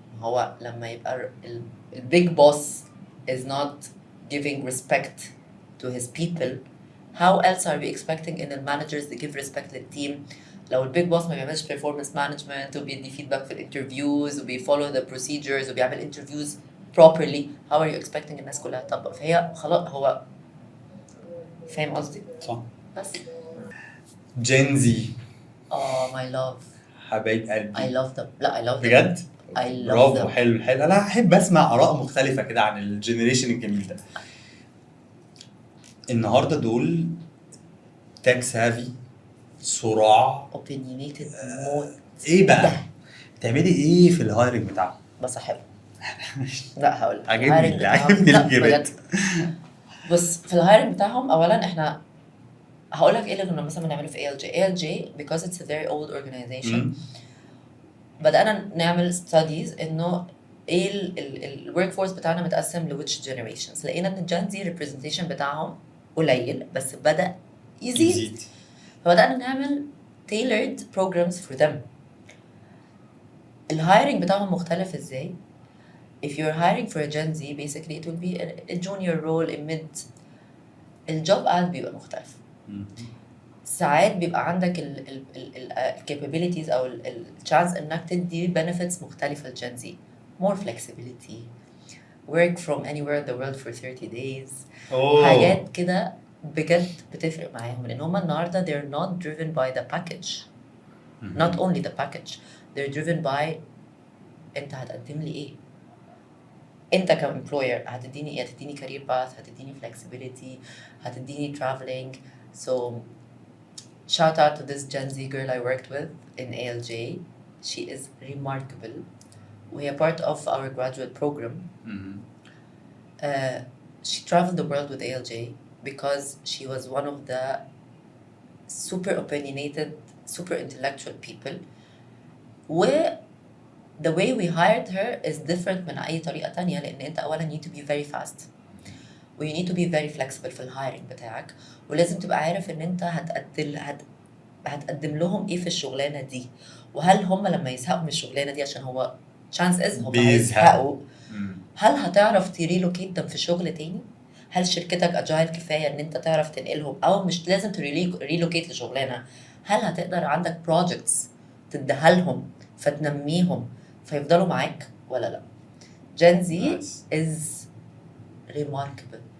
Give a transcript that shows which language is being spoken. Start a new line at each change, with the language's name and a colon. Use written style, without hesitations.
Arabic: هو لما يبقى البيج بوس
English: is not giving respect to his people, how else are we expecting in the managers to give respect للتيم؟
Arabic: لو البيج بوس ما بيعملش
English: performance management وبيدي feedback في الانترفيوز وبيfollow the procedures وبيعمل interviews properly, how are you expecting
Arabic: الناس كلها تطبق؟ فهي خلاص هو فاهم قصدي؟ صح. بس جينزي
English: my love,
Arabic: حبايب قلبي.
English: I love them. لا I love them.
Arabic: بجد؟
English: I love
Arabic: برافو.
English: them.
Arabic: حلو. انا احب اسمع اراء مختلفه كده عن الجنريشن الجميل ده. النهارده دول تاك سافي، صراع، opinionated موت. ايه بقى؟ تعملي ايه في الهايرنج بتاعهم؟ بصاحبه. لا هقول لك عجبني الجبت. بص في الهايرنج بتاعهم اولا احنا هقول لك ايه اللي كنا مثلا بنعمله في ALJ
English: because it's a very old organization.
Arabic: بدأنا نعمل studies انه ايه الورك فورس بتاعنا متقسم ل which generations. لقينا ان الجين زي representation بتاعهم قليل بس بدأ يزيد. فبدأنا نعمل
English: tailored programs for them.
Arabic: الهايرنج بتاعهم مختلف ازاي؟
English: If you're hiring for a Gen Z, basically it will be a junior role, a mid.
Arabic: الجوب ad بيبقى مختلف. ساعات بيبقى عندك ال capabilities أو ال chance إنك تدي benefits مختلفة للجين Z.
English: More flexibility, work from anywhere in the world for 30 days.
Arabic: حاجات كده بجد بتفرق معاهم لأن هم النهاردة
English: they're not driven by the package. Not only the package, they're driven by
Arabic: أنت هتقدم لي إيه؟ انت كامبلوير هتديني ايه؟ هتديني كارير باث، هتديني flexibility، هتديني traveling.
English: So shout out to this Gen Z girl I worked with in ALJ. She is remarkable. We are part of our graduate program. She traveled the world with ALJ because she was one of the super opinionated, super intellectual people. The way we hired her is different
Arabic: من أي طريقة تانية لأن أنت أولاً
English: need to be very fast.
Arabic: و
English: you need to be very flexible
Arabic: في الهايرنج بتاعك، ولازم تبقى عارف ان انت هتقدم لهم ايه في الشغلانه دي، وهل هم لما يزهقوا من الشغلانه دي عشان هو chance is هم هيزهقوا، هل هتعرف تريلوكيت them في شغل تاني؟ هل شركتك اجايل كفايه ان انت تعرف تنقلهم، او مش لازم تريلوكيت لشغلانه، هل هتقدر عندك بروجكتس تديها لهم فتنميهم فيفضلوا معاك ولا لا؟
English: Gen Z is remarkable.